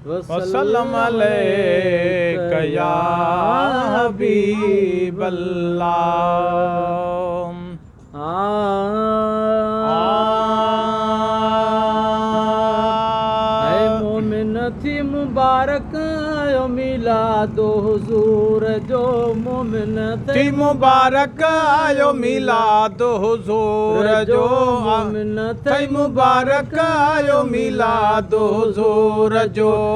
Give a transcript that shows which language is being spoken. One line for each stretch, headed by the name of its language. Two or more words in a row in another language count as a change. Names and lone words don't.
Arabic: وسلم عليك يا حبيب الله. آه. آه.
Sindhi: اي مومن ٿي مبارڪ آيو ميلاد حضور جو، مومن ٿي ٿي مبارڪ آيو ميلاد حضور جو، مومن ٿي مبارڪ آيو ميلاد حضور جو.